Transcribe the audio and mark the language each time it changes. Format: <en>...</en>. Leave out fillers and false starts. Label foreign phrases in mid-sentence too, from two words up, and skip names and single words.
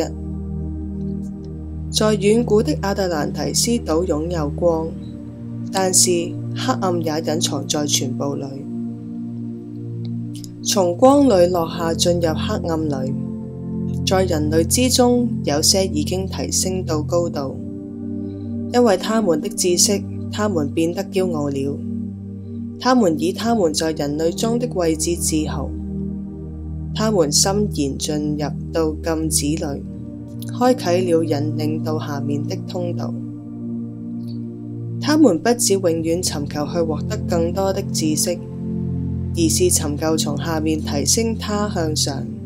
<zh>在遠古的亞特蘭提斯島擁有光， 但是黑暗也隱藏在全部裏。從光裏落下進入黑暗裏，在人類之中，有些已經提升到高度，因為他們的知識，他們變得驕傲了。他們以他們在人類中的位置自豪，他們深然進入到禁止裏，開啟了引領到下面的通道。他們不只永遠尋求去獲得更多的知識，而是尋求從下面提升他向上。</zh>